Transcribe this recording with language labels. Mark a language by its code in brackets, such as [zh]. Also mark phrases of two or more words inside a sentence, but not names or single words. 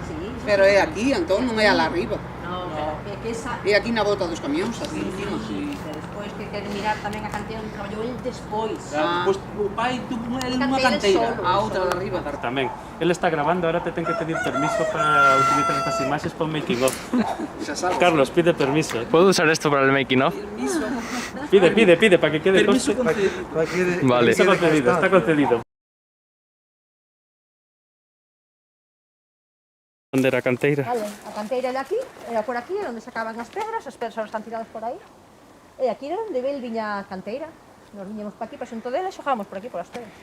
[gl] Pero é aquí, entón non é alá arriba. No, pero que esa... É aquí na bota dos camións, así encima. [es] Sí. [gl] Despois que queren mirar tamén a canteira onde traballou el despois. Pois o pai tuvo unha Canteira canteira, solo, a outra de arriba. Tamén, ele está grabando, ahora te ten que pedir permiso para utilizar estas imaxes para o [en] making of. [gl] Xa sabes. Carlos, pide permiso. [es] ¿Puedo usar esto para el [en] making of? [gl] Pide, para que quede Permiso conste. concedido. Vale. Está concedido. Onde era a canteira? Vale, a canteira era aquí, era por aquí, onde sacaban as pedras están tiradas por aí. E aquí era onde el viña a canteira. Nos viñemos para aquí, para xunto dela, e xogábamos por aquí, por as pedras.